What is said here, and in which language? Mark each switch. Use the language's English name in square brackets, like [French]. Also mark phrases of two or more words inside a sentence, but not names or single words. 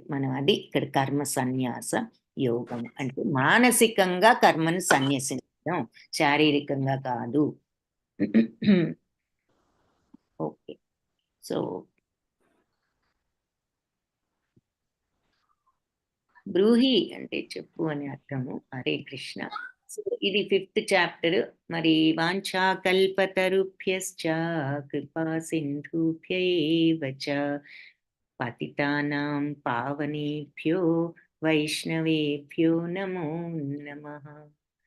[Telugu] మనం అది ఇక్కడ కర్మ సన్యాస యోగం అంటే మానసికంగా కర్మను సన్యసించడం, శారీరకంగా కాదు. ఓకే. సో, బ్రూహి అంటే చెప్పు అని అర్థము. హరే కృష్ణ. సో, ఇది 5th చాప్టర్. [Sanskrit] మరి వాంఛాకల్పతరుభ్యశ్చ కృపా సింధుభ్య ఏవ చ పతితానాం పావనేభ్యో వైష్ణవేభ్యో నమో నమః.